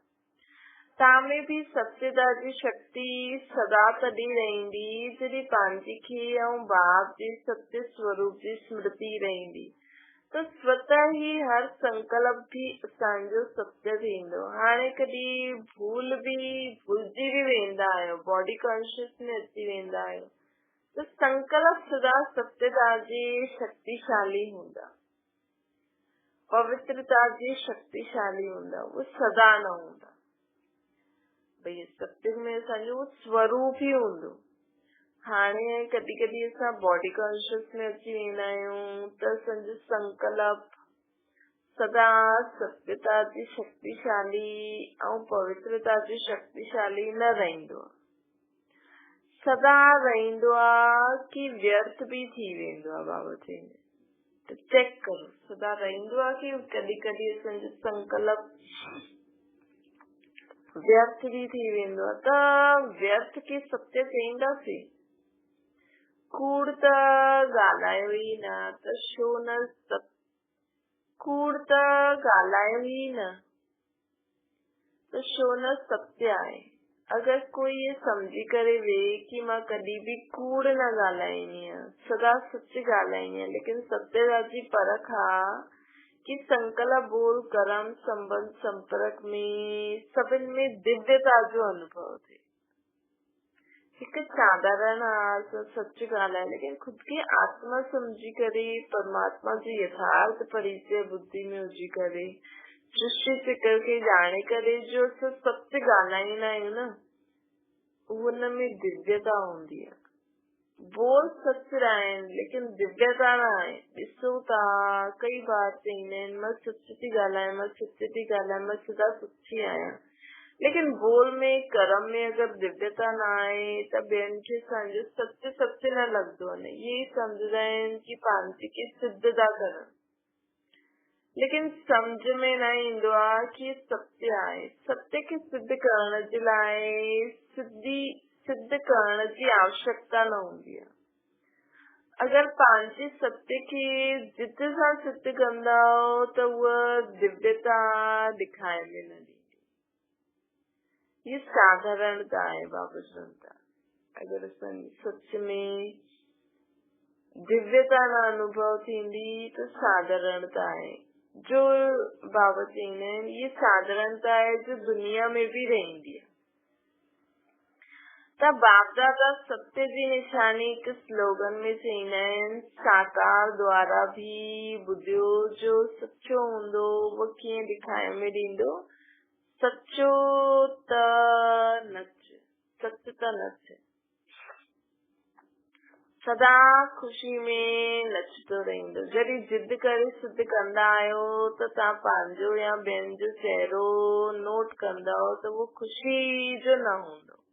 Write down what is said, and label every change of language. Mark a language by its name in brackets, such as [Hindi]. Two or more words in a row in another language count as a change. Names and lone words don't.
[Sindhi] तामें भी सत्यता जी शक्ति सदा तॾहिं रहंदी जॾहिं पंहिंजे खे ऐं बाप जे सत्य स्वरूप जी स्मृति रहंदी, त स्वतः ही हर संकल्प भी असांजो सत्य थींदो। हाणे कॾहिं भुलिजी भी वेंदा आहियो, [English] body conscious [Sindhi] में अची वेंदा आहियो, त संकल्प सदा सत्यता जे शक्तिशाली हूंदा, पवित्रता जे शक्तिशाली हूंदा, वो सदा न हूंदा। भई सत्य में असांजो वो स्वरूप ही हूंदो। हाणे कॾहिं असां [English] body conscious [Sindhi] में अची वेंदा आहियूं त असांजो संकल्प सदा सत्यता जी शक्तिशाली ऐं पवित्रता जी शक्तिशाली न रहंदो, सदा रहंदो आहे कि व्यर्थ भी थी वेंदो आहे। बाबा चईंदा त चेक करो, सदा रहंदो आहे कि कॾहिं असांजो संकल्प व्यर्थ भी थी वेंदो आहे। त व्यर्थ खे सत्य चईंदासीं? कूड़ त ॻाल्हायो ई न, त छो न कूड़ त ॻाल्हायो ई न, त छो न सत्य आहे। अगर कोई ये समझी करे वे कि मां [Hindi] कभी भी [Sindhi] कूड़ न ॻाल्हाईंदी आहियां, सदा सच ॻाल्हाईंदी आहियां, लेकिन सत्यराज जी परख आहे कि संकल्प बोल कर्म संबंध संपर्क में सभिनि में दिव्यता जो अनुभव थे। एक साधारण सच ॻाल्हि आहे, लेकिन [Hindi] खुद की [Sindhi] आत्मा समझी करे परमात्मा जो यथार्थ परिचय बुद्धि में हुजी करे सृष्टि चक्र खे ॼाणे करे जो सत्य ॻाल्हाईंदा आहियूं न, उनमें दिव्यता हूंदी आहे। [Hindi] बोल सच रहा है लेकिन दिव्यता [Sindhi] न आहे। ॾिसो था कई बार चईंदा आहिनि मां सच थी ॻाल्हायां, मां सच थी ॻाल्हायां, मां सदा सच्ची आहियां, लेकिन बोल में कर्म में अगर दिव्यता न आहे त ॿियनि खे सम्झो सच सच न लॻंदो आहे। ये सम्झंदा आहिनि कि पंहिंजी खे सिद्ध था करनि, लेकिन समझ में न ईंदो आहे कि सत्य आहे। सत्य खे सिद्ध करण जे लाइ सिद्ध करण जी आवश्यकता न हूंदी आहे। अगर पंहिंजे सत्य खे जिद सां सिद्ध कंदा त उहा दिव्यता ॾेखारे में न ॾींदी। ये साधारणता आहे बाबा जनता। अगर असांजी सच में दिव्यता न अनुभव थींदी त साधारणता आहे। जो बाबा चईंदा आहिनि ये साधारणता आहे जो दुनिया में भी रहंदी आहे। त बाप दादा सत्य जी निशानी हिकु स्लोगन में चईंदा आहिनि, साकार द्वारा भी ॿुधियो जो सचो हूंदो उहो कीअं ॾेखारे में ॾींदो, सचो त नच, सच त नच, सदा ख़ुशी में नचंदो रहंदो। जॾहिं जिद करे सिद्ध कंदा आहियो त तव्हां पंहिंजो या ॿियनि जो चहिरो नोट कंदा त उहो ख़ुशी जो न हूंदो।